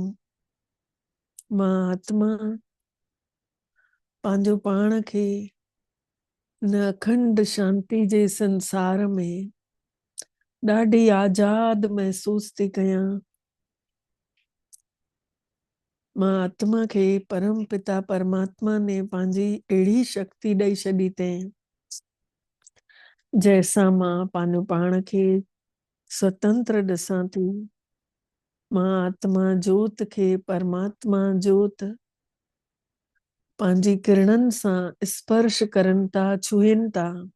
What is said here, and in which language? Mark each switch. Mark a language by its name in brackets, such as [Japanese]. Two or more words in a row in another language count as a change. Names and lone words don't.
[Sindhi] मां आत्मा पंहिंजो पाण खे न अखंड शांति जे संसार में ॾाढी आज़ाद महसूस थी कयां। मां आत्मा खे परम पिता परमात्मा ने पंहिंजी अहिड़ी शक्ति ॾेई छॾी अथई जंहिंसां मां पंहिंजो पाण खे स्वतंत्र ॾिसां थी। मां आत्मा जोत खे परमात्मा जोत पंहिंजी किरणनि सां स्पर्श करनि था, छुहनि था।